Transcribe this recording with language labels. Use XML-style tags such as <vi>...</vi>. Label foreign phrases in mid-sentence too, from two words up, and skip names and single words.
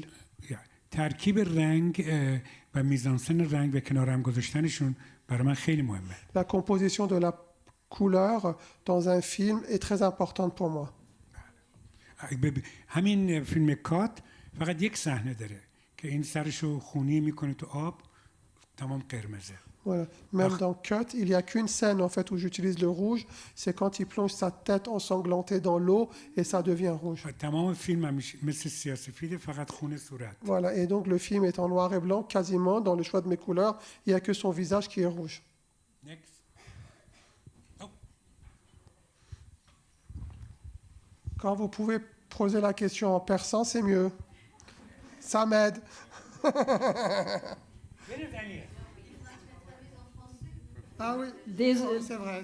<fa>ترکیب رنگ و میزانسن رنگ و کنار هم گذاشتنشون برای من خیلی مهمه.</fa> <fr>La composition de la couleur dans un film est très importante pour moi.</fr> <fa>همین فیلم کات فقط یک صحنه داره که این سرشو خونی میکنه تو آب، تمام قرمزه.</fa> <fr>Voilà. Même dans Cut, il n'y a qu'une scène en fait où j'utilise le rouge, c'est quand il plonge sa tête ensanglantée dans l'eau et ça devient rouge.</fr> <fa>تمام فیلم مثل سیاه‌سفید فقط خون صورت.</fa> <fr>Voilà, et donc le film est en noir et blanc quasiment dans le choix de mes couleurs, il n'y a que son visage qui est rouge.</fr> <en>Next. Oh.</en> <fr>Quand vous pouvez poser la question en persan, c'est mieux. Ça m'aide. Ah oui, c'est vrai.</fr>